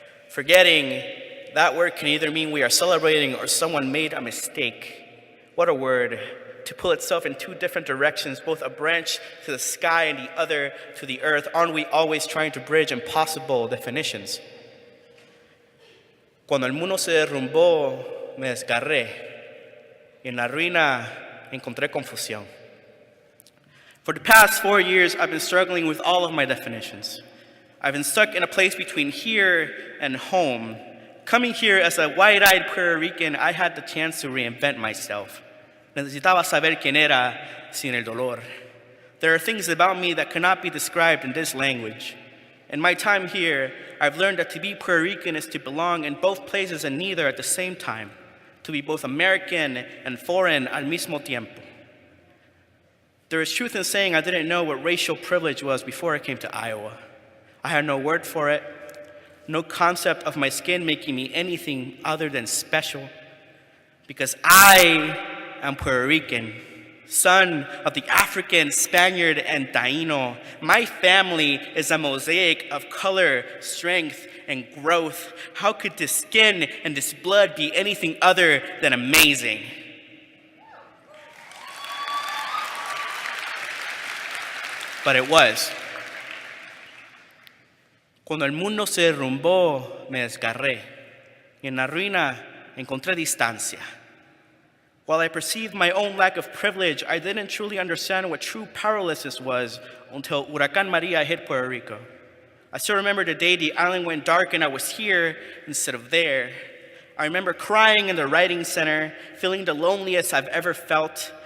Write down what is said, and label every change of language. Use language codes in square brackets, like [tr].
[en] Forgetting that word can either mean we are celebrating or someone made a mistake. What a word, to pull itself in two different directions, both a branch to the sky and the other to the earth. Aren't we always trying to bridge impossible definitions? [es] Cuando el mundo se derrumbó, me desgarré, y en la ruina encontré confusión. [en] For the past 4 years, I've been struggling with all of my definitions. I've been stuck in a place between here and home. Coming here as a wide-eyed Puerto Rican, I had the chance to reinvent myself. [es] Necesitaba saber quién era sin el dolor. [en] There are things about me that cannot be described in this language. In my time here, I've learned that to be Puerto Rican is to belong in both places and neither at the same time, to be both American and foreign [es] al mismo tiempo. [en] There is truth in saying I didn't know what racial privilege was before I came to Iowa. I had no word for it, no concept of my skin making me anything other than special, because I am Puerto Rican, son of the African, Spaniard, and Taino. My family is a mosaic of color, strength, and growth. How could this skin and this blood be anything other than amazing? But it was. [es] Cuando el mundo se derrumbó, me desgarré, y en la ruina encontré distancia. [en] While I perceived my own lack of privilege, I didn't truly understand what true powerlessness was until Huracán Maria hit Puerto Rico. I still remember the day the island went dark and I was here instead of there. I remember crying in the writing center, feeling the loneliest I've ever felt.